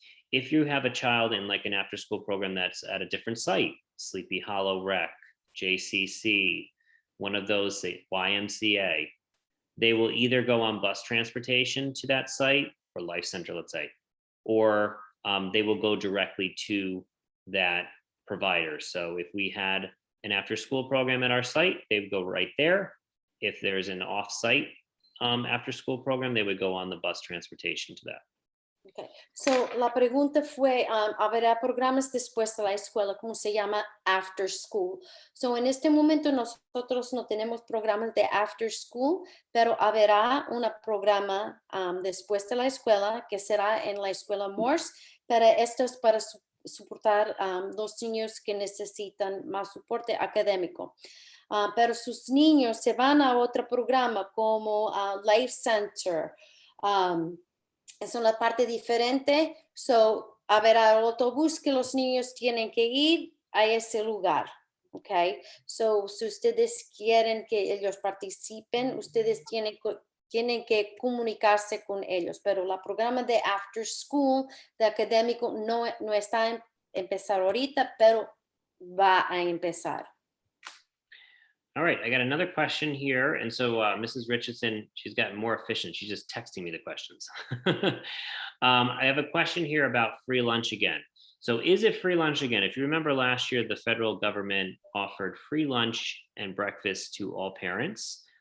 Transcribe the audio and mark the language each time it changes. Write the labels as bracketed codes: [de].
[en] If you have a child in like an after school program that's at a different site, Sleepy Hollow Rec, JCC, one of those, say, YMCA, they will either go on bus transportation to that site or Life Center, let's say, or they will go directly to that provider. So if we had an after school program at our site, they would go right there. If there's an off-site after school program, they would go on the bus transportation to that. Okay. [es] So, la pregunta fue, ¿habrá programas después de la escuela? ¿Cómo se llama? After school. So, en este momento nosotros no tenemos programas de after school, pero habrá un programa después de la escuela que será en la escuela Morse, pero esto es para soportar los niños que necesitan más soporte académico. Pero sus niños se van a otro programa como Life Center. Es una parte diferente, so habrá autobús que los niños tienen que ir a ese lugar, ¿ok? So, si ustedes quieren que ellos participen, ustedes tienen que comunicarse con ellos, pero el programa de after school, de académico, no está en empezar ahorita, pero va a empezar. [en] All right, I got another question here. And so Mrs. Richardson, she's gotten more efficient. She's just texting me the questions. I have a question here about free lunch again. So is it free lunch again? If you remember last year, the federal government offered free lunch and breakfast to all parents.